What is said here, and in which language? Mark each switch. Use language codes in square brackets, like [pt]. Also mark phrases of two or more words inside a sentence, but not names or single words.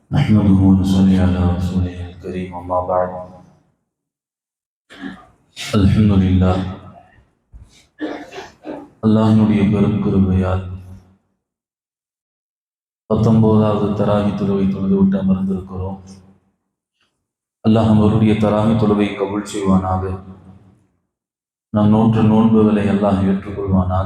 [ar] نحمده ونصلي على رسوله الكريم أما بعد الحمد لله [ta] அல்லாஹ்வுடைய பெரும் கிருபையால் 19வது தராவி தொழுகை தொழுது விட்டு அமர்ந்திருக்கிறோம். அல்லாஹ் அவருடைய தராவி தொழுகை கபூல் செய்வானாக. நம் நோன்புகளை அல்லாஹ் ஏற்றுக்கொள்வானாக.